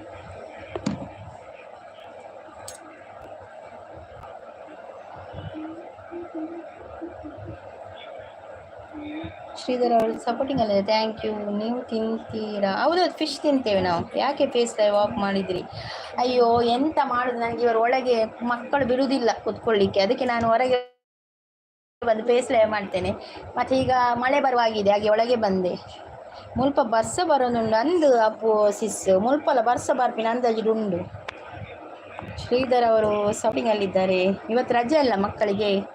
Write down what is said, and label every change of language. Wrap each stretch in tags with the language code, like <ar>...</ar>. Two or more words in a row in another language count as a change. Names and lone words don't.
<kn>ಶ್ರೀಧರ್ ಅವರು ಸಪೋರ್ಟಿಂಗ್ ಅಲ್ಲಿದೆ.</kn> <en>thank you.</en> <kn>ನೀವು ತಿಂತೀರಾ? ಹೌದೌದು, ಫಿಶ್ ತಿಂತೇವೆ ನಾವು. ಯಾಕೆ</kn> <en>face live</en> <kn>ಆಫ್ ಮಾಡಿದ್ರಿ? ಅಯ್ಯೋ ಎಂತ ಮಾಡುದು, ನನಗೆ ಇವರು ಒಳಗೆ ಮಕ್ಕಳು ಬಿಡುವುದಿಲ್ಲ ಕುತ್ಕೊಳ್ಳಿಕ್ಕೆ, ಅದಕ್ಕೆ ನಾನು ಹೊರಗೆ ಬಂದು</kn> <en>face live</en> <kn>ಮಾಡ್ತೇನೆ. ಮತ್ತೆ ಈಗ ಮಳೆ ಬರುವಾಗಿದೆ, ಹಾಗೆ ಒಳಗೆ ಬಂದೆ.</kn> <tcy>ಮುಲ್ಪ ಬರ್ಸ ಬರೋದುಂಡು ಅಂದು ಅಪ್ಪು ಸಿಸ್ ಮುಲ್ಪಲ ಬರ್ಸ ಬರ್ಪಿನ ಅಂದಾಜುಂಡು.</tcy> <kn>ಶ್ರೀಧರ್ ಅವರು ಸಪೋರ್ಟಿಂಗ್ ಅಲ್ಲಿದ್ದಾರೆ. ಇವತ್ತು ರಜೆ ಅಲ್ಲ ಮಕ್ಕಳಿಗೆ.</kn>